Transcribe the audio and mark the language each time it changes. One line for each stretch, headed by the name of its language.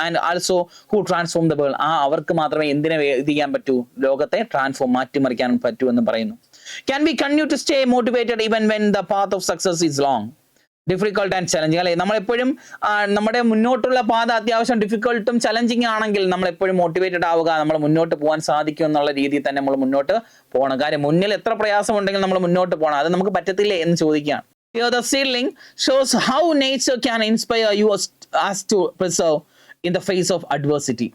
English: and also who transform the world,
Malayalam: അവർക്ക് മാത്രമേ എന്തിനെ ഇത് ചെയ്യാൻ പറ്റൂ, ലോകത്തെ മാറ്റിമറിക്കാൻ പറ്റൂ എന്ന് പറയുന്നു.
English: Can we continue to stay motivated even when the path of success is long, difficult and challenging അല്ലെ.
Malayalam: നമ്മളെപ്പോഴും നമ്മുടെ മുന്നോട്ടുള്ള പാത അത്യാവശ്യം ഡിഫിക്കൽട്ടും ചലഞ്ചിങ് ആണെങ്കിൽ നമ്മൾ എപ്പോഴും മോട്ടിവേറ്റഡ് ആവുക, നമ്മൾ മുന്നോട്ട് പോകാൻ സാധിക്കും എന്നുള്ള രീതിയിൽ തന്നെ നമ്മൾ മുന്നോട്ട് പോകണം. കാര്യം മുന്നിൽ എത്ര പ്രയാസം ഉണ്ടെങ്കിൽ നമ്മൾ മുന്നോട്ട് പോകണം. അത് നമുക്ക് പറ്റത്തില്ലേ എന്ന് ചോദിക്കുകയാണ്.
English: The seedling shows how nature can inspire you as to preserve in the face of adversity.